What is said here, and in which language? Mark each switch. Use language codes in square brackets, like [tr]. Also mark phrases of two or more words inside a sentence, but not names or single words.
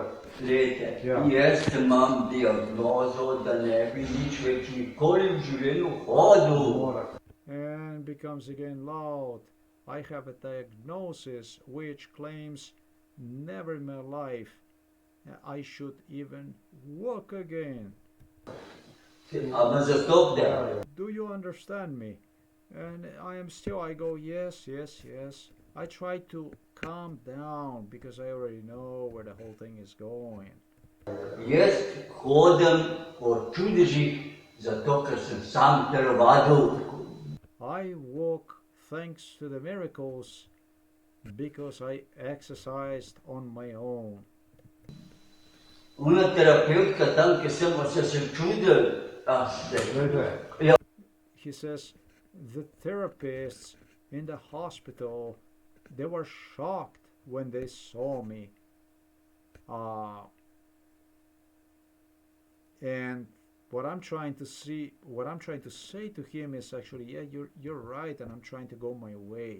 [sl] glejte, Ja. jaz imam diagnozo, da ne bi nič več nikoli v življenju hodil. Mora. [en] And becomes again loud. I have a diagnosis which claims never in my life I should even walk again. [sl] A me zastop Ja, da. ja. [en] Do you understand me? And I go, yes. I try to calm down because I already know where the whole thing is going. [sl] Jaz hodim po čudežih, zato ker sem sam telovadil. [en] I walk thanks to the miracles because I exercised on my own. [sl] Una terapeutka tam, ki sem se čudil, Glejte, [en] He says the therapists in the hospital, they were shocked when they saw me. And what I'm trying to say to him is actually, yeah, you're right, and I'm trying to go my way.